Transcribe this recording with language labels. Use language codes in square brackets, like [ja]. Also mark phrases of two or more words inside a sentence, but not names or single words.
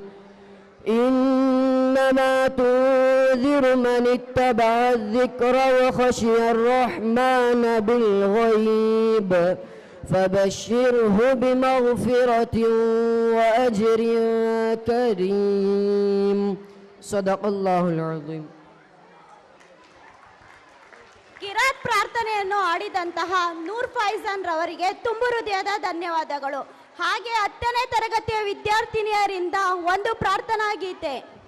[ar] إنما تنذر من اتبع الذكر وخشي الرحمن بالغيب فبشره بمغفرة وأجر كريم صدق الله العظيم. [kn] ಕಿರಾತ್ ಪ್ರಾರ್ಥನೆಯನ್ನು ಆಡಿದಂತಹ ನೂರ್ ಫೈಜಾನ್ ರವರಿಗೆ ತುಂಬು ಹೃದಯದ ಧನ್ಯವಾದಗಳು. ಹಾಗೆ 10ನೇ ತರಗತಿಯ ವಿದ್ಯಾರ್ಥಿನಿಯರಿಂದ ಒಂದು ಪ್ರಾರ್ಥನಾ ಗೀತೆ.